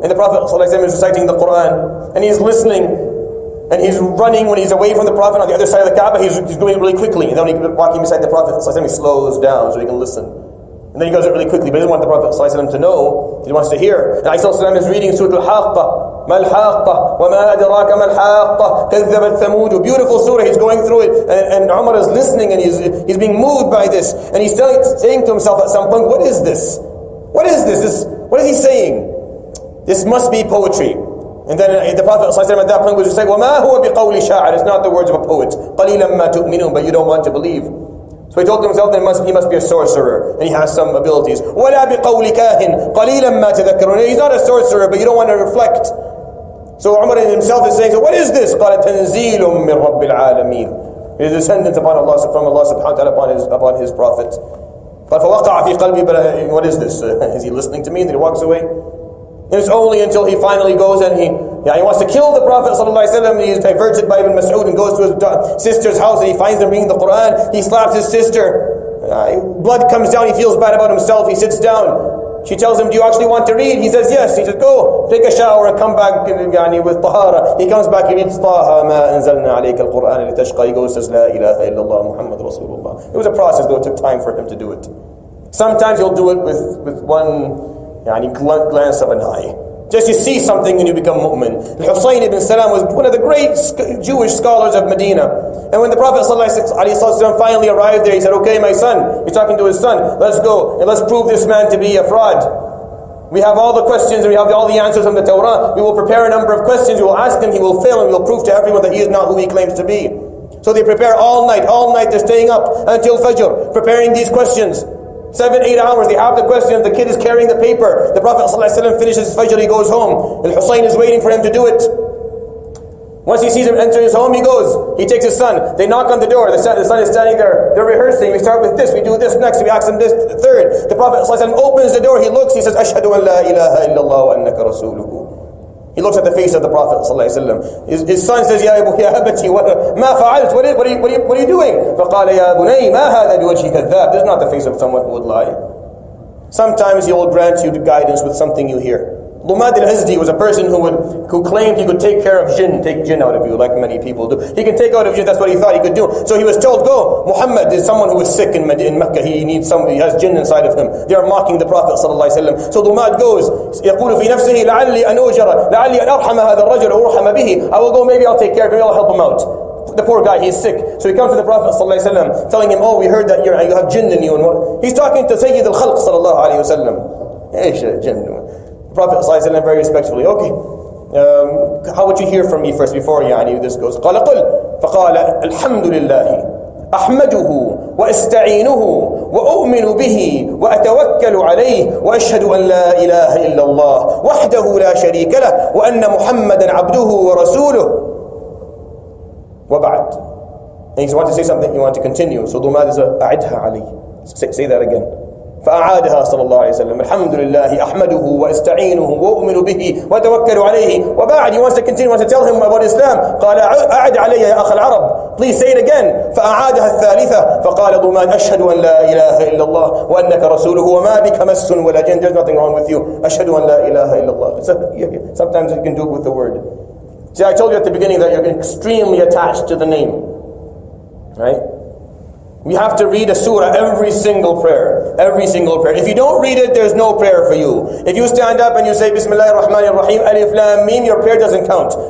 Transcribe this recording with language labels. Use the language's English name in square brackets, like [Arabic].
[English] And the Prophet ﷺ is reciting the Quran, and he's listening, and he's running when he's away from the Prophet on the other side of the Kaaba. He's going really quickly, and then when he's walking beside the Prophet ﷺ, he slows down so he can listen. And then he goes really quickly, but he doesn't want the Prophet ﷺ to know, he wants to hear. And ﷺ is reading Surah Al-Haqqa. [Arabic] ما الحاقة وما أدراك ما الحاقة كذبت ثمود. [English] Beautiful surah, he's going through it, and Umar is listening, and he's being moved by this, and he's saying to himself at some point, what is this? What is this? What is he saying? This must be poetry. And then the Prophet ﷺ at that point was just saying, [Arabic] وَمَا هُوَ بِقَوْلِ شَاعِرٍ. [English] It's not the words of a poet. [Arabic] قَلِيلًا مَا تُؤْمِنُونَ. [English] But you don't want to believe. So he told himself that he must be a sorcerer, and he has some abilities. [Arabic] وَلَا بِقَوْلِ كَاهٍ قَلِيلًا مَا تَذَكَّرُونَ. [English] He's not a sorcerer, but you don't want to reflect. So Umar himself is saying, so what is this? [Arabic] قَالَ تَنْزِيلٌ مِّن رَبِّ الْعَالَمِينَ. [English] It is a descendant from Allah subhanahu wa ta'ala upon his prophet. But [Arabic] فَوَقَعَ فِي قَلْبِي. [English] But what is this? Is he listening to me? And then he walks away. And it's only until he finally goes and he wants to kill the Prophet ﷺ, and he's diverted by Ibn Mas'ud and goes to his sister's house, and he finds them reading the Quran. He slaps his sister. Blood comes down. He feels bad about himself. He sits down. She tells him, do you actually want to read? He says, yes. He says, go, take a shower and come back with tahara. He comes back, he reads, [Arabic] طَاهَ مَا أَنزَلْنَا عَلَيْكَ الْقُرْآنَ لِتَشْقَى. [English] He goes, says, [Arabic] لَا إِلَهَ إِلَّا اللَّهُ مُحَمَّدٌ رَسُولُ اللَّهِ. [English] It was a process, though. It took time for him to do it. Sometimes he'll do it with one glance of an eye. Just you see something and you become mu'min. Al-Husayn ibn Salam was one of the great Jewish scholars of Medina. And when the Prophet ﷺ finally arrived there, he said, okay, my son, he's talking to his son, let's go and let's prove this man to be a fraud. We have all the questions and we have all the answers from the Torah. We will prepare a number of questions, we will ask him, he will fail, and we will prove to everyone that he is not who he claims to be. So they prepare all night, they're staying up until Fajr, preparing these questions. 7-8 hours, they have the questions, the kid is carrying the paper. The Prophet ﷺ finishes Fajr, he goes home. Al-Husayn is waiting for him to do it. Once he sees him enter his home, he goes. He takes his son. They knock on the door. The son is standing there. They're rehearsing. We start with this, we do this next, we ask him this, third. The Prophet ﷺ opens the door, he looks, he says, [Arabic] أشهد أن لا إله إلا الله وأنك رسوله. [English] He looks at the face of the Prophet ﷺ. His son says, [Arabic] يا أبتي ما فعلت? [English] What are you doing? [Arabic] فقال يا بني ما هذا بوجه كذاب. [English] This is not the face of someone who would lie. Sometimes he will grant you the guidance with something you hear. Elah adi was a person who claimed he could take care of jinn, take jinn out of you, like many people do. He can take out of jinn, that's what he thought he could do. So he was told, go, Muhammad is someone who is sick in Mecca, he has jinn inside of him. They are mocking the Prophet ﷺ. So Dumad goes, [Arabic] يقول في نفسه لعلي أن أجر لعلي أن أرحم هذا الرجل أرحم به. [English] I will go, maybe I'll take care of him, I'll help him out. The poor guy, he's sick. So he comes to the Prophet ﷺ, telling him, oh, we heard that you have jinn in you. And what? He's talking to Sayyid al-Khalq sallallahu alayhi wa sallam. Eish jinn. Prophet ﷺ very respectfully, okay, how would you hear from me first before this goes? [Arabic] قال قل فقال الحمد لله أحمده وأستعينه وأؤمن به وأتوكل عليه وأشهد أن لا إله إلا الله وحده لا شريك له وأن محمدا عبده ورسوله وبعد. [English] And you want to say something, you want to continue. So Dumad is [Arabic] أعدها علي. [English] Say that again. [Arabic] فأعادها صلى الله عليه وسلم الحمد لله أحمده وأستعينه وأؤمن به وأتوكل عليه وبعد. [English] He wants to continue, wants to tell him about Islam. [Arabic] قال أعد علي يا أخ العرب. [English] Please say it again. [Arabic] فأعادها الثالثة فقال ضمان أشهد أن لا إله إلا الله وأنك رسوله وما بك مس ولا جن. [English] There's nothing wrong with you. [Arabic] أشهد أن لا إله إلا الله. [English] Sometimes you can do it with the word. See, I told you at the beginning that you're extremely attached to the name, right? We have to read a surah every single prayer. Every single prayer. If you don't read it, there's no prayer for you. If you stand up and you say Bismillah ar-Rahman ar-Rahim, Alif Lam Mim, your prayer doesn't count.